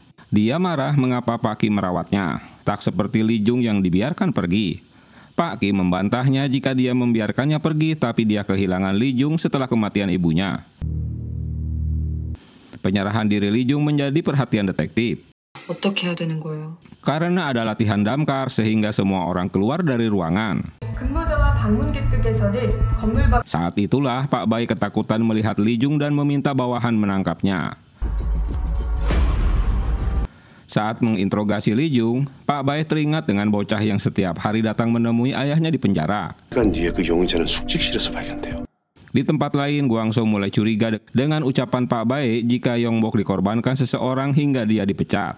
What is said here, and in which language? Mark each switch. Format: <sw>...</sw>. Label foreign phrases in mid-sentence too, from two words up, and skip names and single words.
<id>Dia marah mengapa Pak Kim merawatnya, tak seperti Lee Jung yang dibiarkan pergi. Pak Kim membantahnya jika dia membiarkannya pergi, tapi dia kehilangan Lee Jung setelah kematian ibunya. Penyerahan diri Lee Jung menjadi perhatian detektif.</id> <ko>어떻게 해야 되는 거예요?</ko> <id>Karena ada latihan damkar sehingga semua orang keluar dari ruangan.</id> <ko>근무자와 방문객들께서는 건물 밖.</ko> <id>Saat itulah Pak Bae ketakutan melihat Lee Jung dan meminta bawahan menangkapnya. Saat menginterogasi Lee Jung, Pak Bae teringat dengan bocah yang setiap hari datang menemui ayahnya di penjara. Di tempat lain, Gwang-soo mulai curiga dengan ucapan Pak Bae jika Yongbok dikorbankan seseorang hingga dia dipecat.</id>